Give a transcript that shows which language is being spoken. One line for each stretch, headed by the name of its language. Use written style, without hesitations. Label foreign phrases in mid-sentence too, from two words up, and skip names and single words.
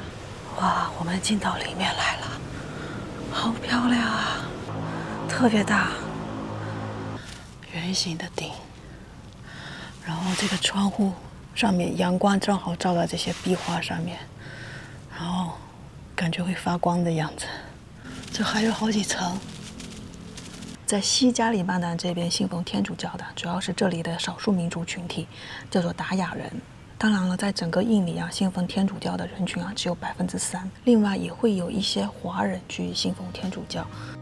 Chinese: 哇，我們進到裡面來了，好漂亮啊，特別大，圓形的頂，然後這個窗戶上面陽光正好照到這些壁畫上面，然後感覺會發光的樣子。這還有好幾層。在西加里曼丹這邊信奉天主教的，主要是這裡的少數民族群體，叫做達雅人。當然了，在整個印尼信奉天主教的人群只有3%，另外也會有一些華人去信奉天主教。